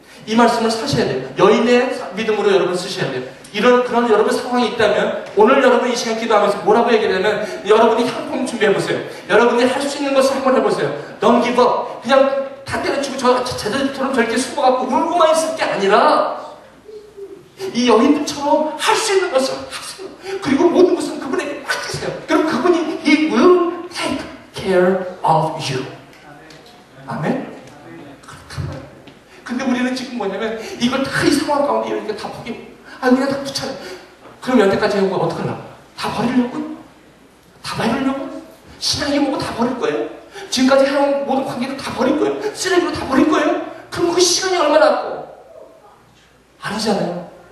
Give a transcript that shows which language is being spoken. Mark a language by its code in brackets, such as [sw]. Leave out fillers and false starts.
[ko] 이 말씀을 사셔야 돼요. 여인의 믿음으로 여러분 쓰셔야 돼요. 그런 여러분 상황이 있다면 오늘 여러분 이 시간 기도하면서 뭐라고 얘기하냐면 여러분이 향품 준비해보세요. 여러분이 할 수 있는 것을 한번 해보세요. [en] Don't give up. [ko] 그냥 다 때려치고 제자들처럼 저렇게 숨어갖고 울고만 있을 게 아니라 이 여인들처럼 할 수 있는 것을 하세요. 그리고 모든 것은 그분에게 맡기세요. 그럼 그분이 [en] He will take care of you. [ko] 아멘? 그렇단 말이에요. 근데 우리는 지금 뭐냐면 이걸 다 이 상황 가운데 이렇게 다 포기 그냥 다 붙여요. 그럼 여태까지 해온 거 어떡하려고? 다 버리려고? 다 버리려고? 신앙이 뭐고 다 버릴 거예요? 지금까지 해온 모든 관계도 다 버릴 거예요? 쓰레기로 다 버릴 거예요? 그럼 그 시간이 얼마나 남고? 아니잖아요.